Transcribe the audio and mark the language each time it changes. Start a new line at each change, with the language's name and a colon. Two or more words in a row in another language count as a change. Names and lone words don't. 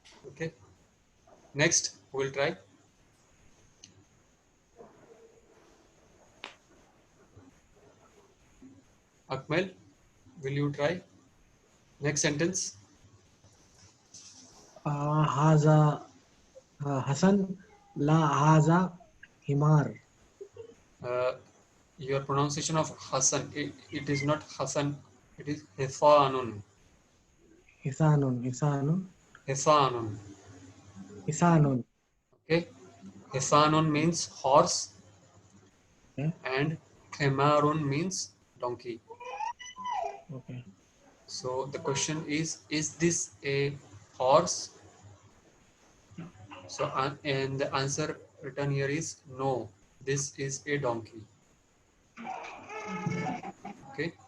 English: Okay. Next, we'll try. Akmal, will you try? Next sentence.
Arabic: Haza Hasan. La Haza Himar.
English: Your pronunciation of Hassan, it is not Hassan, it is Hifanun.
Arabic: Hisanun. Hisanun. Hifanun. Hisanun.
English: Okay. Hifanun means horse Okay. and Himarun means donkey. Okay. So the question is this a horse? So and the answer written here is no, this is a donkey.